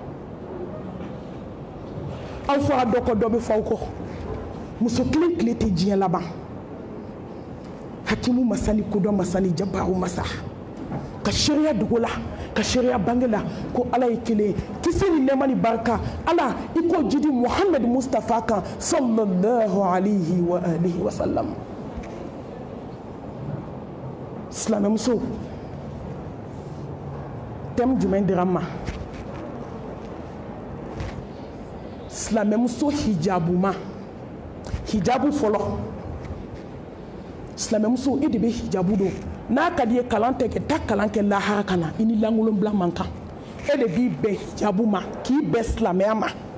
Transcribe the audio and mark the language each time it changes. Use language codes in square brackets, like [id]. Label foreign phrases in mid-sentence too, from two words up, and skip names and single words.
[bm] aw fɔra dɔ kɔ dɔ bɛ fɔ aw kɔ muso kelen tile tɛ diɲɛ laban hakimu masa ni kodɔn masa ni jabaru masa ka sariya dogo la ka sariya bange la ko ala ye kelen kisi ni nɛɛma ni barika ala i ko jidi muhamadu mustafa kan [ar] صلى الله عليه وعلى آله وسلم [bm] silamɛmuso thème jumɛn dira n ma silamɛmuso hijabu ma hijabu fɔlɔ silamɛmuso e de bɛ hijabu don n'a ka di ye kalan tɛ kɛ taa kalan kɛ lahara ka na i ni lankolon bila man kan e de b'i bɛn hijabu ma k'i bɛn silamɛya ma